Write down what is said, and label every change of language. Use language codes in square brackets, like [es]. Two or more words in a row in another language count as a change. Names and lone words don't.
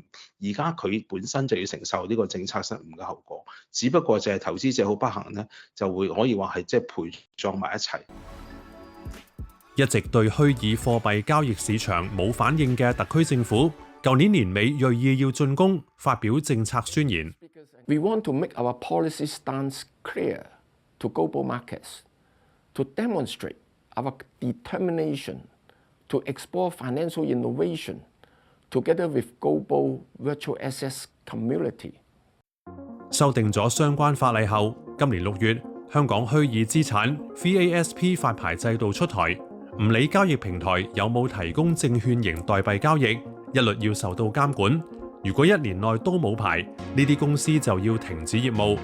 [yue] 而家佢本身就要承受呢個政策失誤嘅後果，只不過就係投資者好不幸咧，就會可以話係即係陪葬埋一齊。一直對虛擬貨幣交易市場冇反應嘅特區政府，舊年年尾銳意要進攻，發表政策宣言。 [en] We want to make our policy stance clear to global markets, to demonstrate our determination to explore financial innovation together with global virtual assets community. [yue] 修訂咗相關法例後，今年6月，香港虛擬資產 VASP 發牌制度出台，唔理交易平台有冇提供證券型代幣交易，一律要受到監管。如果1年內都冇牌，呢啲公司就要停止業務。